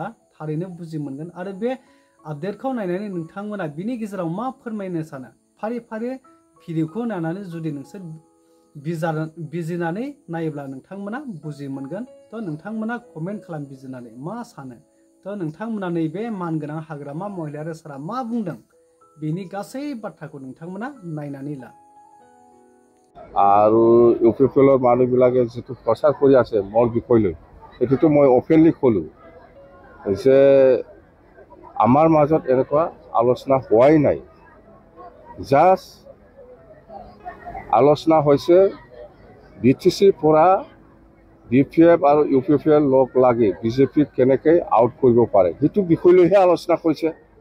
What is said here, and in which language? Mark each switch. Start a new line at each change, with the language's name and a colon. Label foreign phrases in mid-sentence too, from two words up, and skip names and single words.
Bodo: थारैनो बुजि मोनगोन आरो बे आपडेटखौ नायनानै नोंथांमोना बिनि गेजेराव मा फोरमायनो सानो फारि फारि भिडिअखौ नायनानै जुदि नोंसोर बिजिरनानै नायोब्ला नोंथांमोना बुजि मोनगोन थ' नोंथांमोना कमेन्ट खालाम बिजिरनानै मा सानो थ' नोंथांमोना नैबे मानगोनां हाग्रामा महिलारी सारा मा बुंदों बेनि गासै बाथ्राखौ नोंथांमोना नायनानै ला
Assamese: আৰু UPPL মানুহবিলাকে যেটো প্ৰচাৰ কৰি আছে মোৰ বিষয় লৈ এটোটো মই অপেনলি ক'লো যে আমাৰ মাজত এনেকুৱা আলোচনা হোৱাই নাই জাস্ট আলোচনা হৈছে BTC পৰা BPF আৰু UPPL লগ লাগি বিজেপিক কেনেকৈ আউট কৰিব পাৰে সেইটো বিষয় লৈহে আলোচনা কৰিছে